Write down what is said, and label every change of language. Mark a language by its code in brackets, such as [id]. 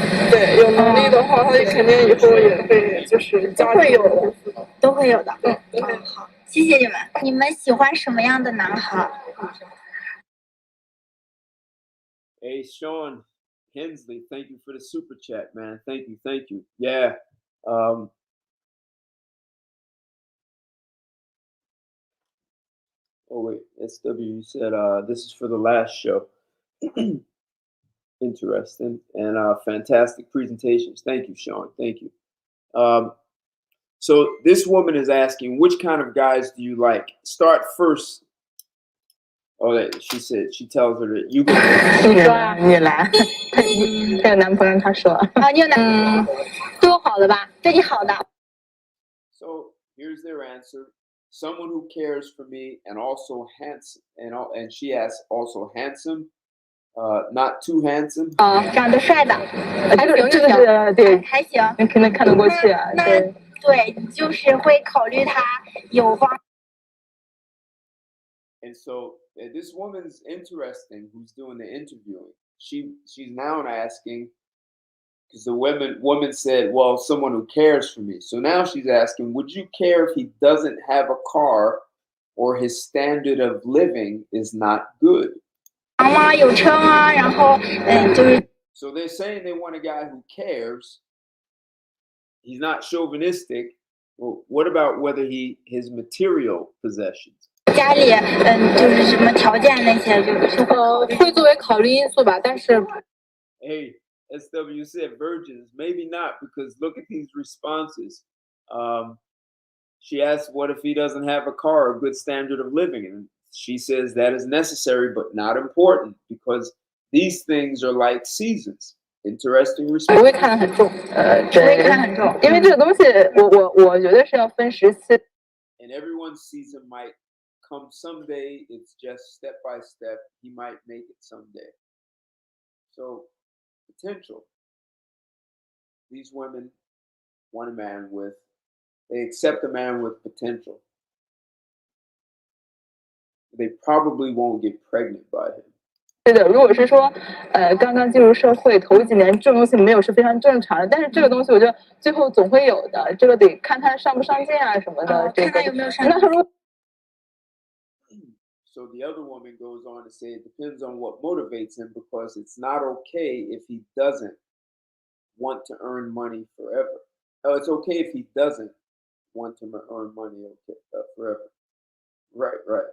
[zh] 对有能力的话，他肯定以后也会就是家会有的。都会有的。对好，谢谢你们。你们喜欢什么样的男孩？ [en] Hey, Sean Hensley, thank you for the super chat, man. Thank you. Yeah. Oh wait, SW said this is for the last show. Interesting and fantastic presentations. Thank you, Sean. Thank you. So this woman is asking, which kind of guys do you like? Start first. Oh, she said she tells her that you go. [zh] 你说啊，你来，她有男朋友，她说，啊，你有男对我好的吧？对你好的。 [en] So here's their answer: someone who cares for me and also handsome, and she asks also handsome, not too handsome. [zh] 长得帅的，这个对，还行。你可能看得过去啊，那对。对，就是会考虑他有房。 [en] And so this woman's interesting who's doing the interviewing. She's now asking because the woman said, well, someone who cares for me. So now she's asking, would you care if he doesn't have a car or his standard of living is not good? [zh] 房吗？有车吗？然后就是 [en] So they're saying they want a guy who cares. He's not chauvinistic. Well, what about whether his material possessions? [zh] 家里就是什么条件那些，就是会作为考虑因素吧，但是 [en] Hey, SW said virgins. Maybe not, because look at these responses. She asked, what if he doesn't have a car or a good standard of living? And she says that is necessary but not important because these things are like seasons. Interesting [zh] 不 [en] response. [zh] 会看得很重，不会看很重。因为这个东西，我觉得是要分时期。 [en] And everyone's season might come someday. It's just step by step. He might make it someday. So, potential. These women want a man with, they accept a man with potential. They probably won't get pregnant by him. [zh] 是的，如果是说，刚刚进入社会头几年，这种东西没有是非常正常的。但是这个东西，我觉得最后总会有的。这个得看他上不上进啊什么的。看他有没有上进。那如果 [en] So the other woman goes on to say it depends on what motivates him because it's not okay if he doesn't want to earn money forever. Oh, it's okay if he doesn't want to earn money forever. Right.